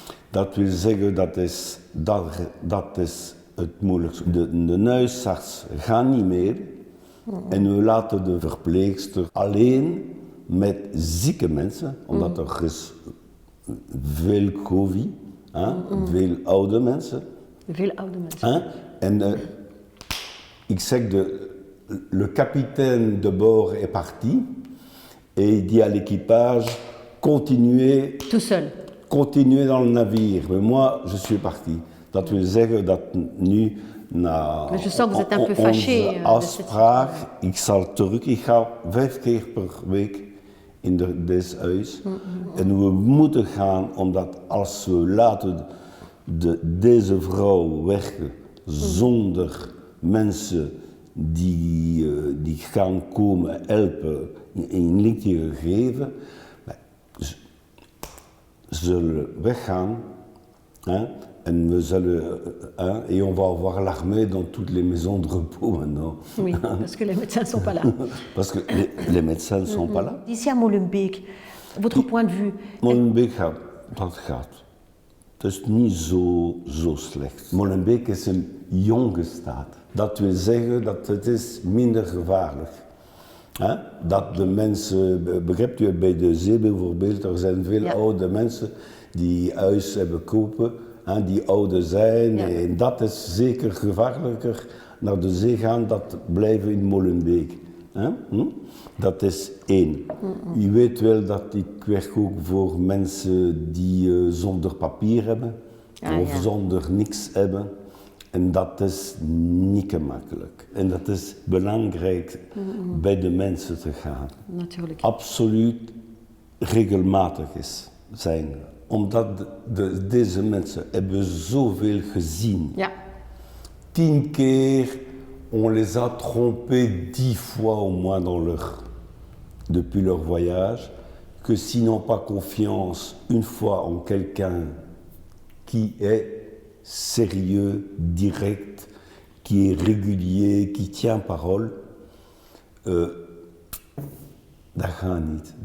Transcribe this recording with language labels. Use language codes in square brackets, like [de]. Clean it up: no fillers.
[nl] Dat wil zeggen, dat is het moeilijkste. De huisarts gaat niet meer en we laten de verpleegster alleen met zieke mensen, omdat er is veel COVID, veel oude mensen. Veel oude mensen. En ik zeg, [fr] le capitaine de bord est parti et il dit à l'équipage, continuez. Tout seul. Continuez dans le navire. Mais moi, je suis parti. [nl] Dat wil zeggen dat nu na [fr] je sens que vous êtes un peu fâché, [nl] afspraak, ik zal terug, ik ga 5 keer per week in dit huis. En we moeten gaan, omdat als we laten deze vrouw werken zonder mensen die gaan komen helpen, een lichtje geven, zullen weggaan. En we zullen, [fr] et on va avoir l'armée dans toutes les maisons de repos maintenant. Oui, parce que les médecins ne sont pas là. Parce que les médecins ne sont pas là. Ici à Molenbeek, votre point de vue. [nl] Molenbeek gaat. Het is niet zo slecht. Molenbeek is een jonge staat. Dat wil zeggen dat het is minder gevaarlijk. Dat de mensen, begrijpt u, bij de zee bijvoorbeeld, er zijn veel oude mensen die huis hebben kopen, die ouder zijn. En dat is zeker gevaarlijker naar de zee gaan, dat blijven in Molenbeek. Dat is 1. U weet wel dat ik werk ook voor mensen die zonder papier hebben of zonder niks hebben. En dat is niet gemakkelijk. En dat is belangrijk bij de mensen te gaan. Natuurlijk. Absoluut regelmatig zijn. Omdat deze mensen hebben zoveel gezien. Ja. 10 keer, [fr] on les a trompés 10 fois au moins depuis leur voyage, que s'ils n'ont pas confiance une fois en quelqu'un qui est sérieux, direct, qui est régulier, qui tient parole, [nl] dat gaat niet.